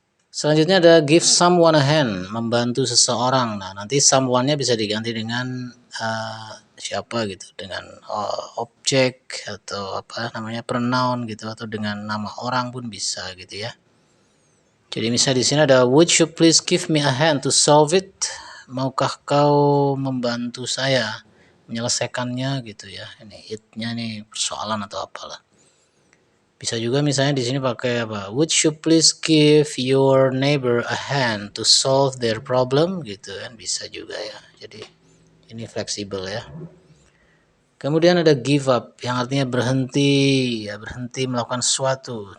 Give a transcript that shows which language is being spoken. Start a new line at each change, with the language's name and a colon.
Indonesian: Selanjutnya ada give someone a hand, membantu seseorang. Nah, nanti someone-nya bisa diganti dengan siapa gitu, dengan objek atau pronoun gitu, atau dengan nama orang pun bisa gitu ya. Jadi misalnya di sini ada
English: would you please give me a hand to solve it?
Indonesian: Maukah kau membantu saya menyelesaikannya gitu ya. Ini it-nya nih persoalan atau apalah. Bisa juga misalnya di sini pakai apa?
English: Would you please give your neighbor a hand to solve their problem
Indonesian: gitu kan, bisa juga ya. Jadi ini fleksibel ya. Kemudian ada give up yang artinya berhenti, ya berhenti melakukan sesuatu.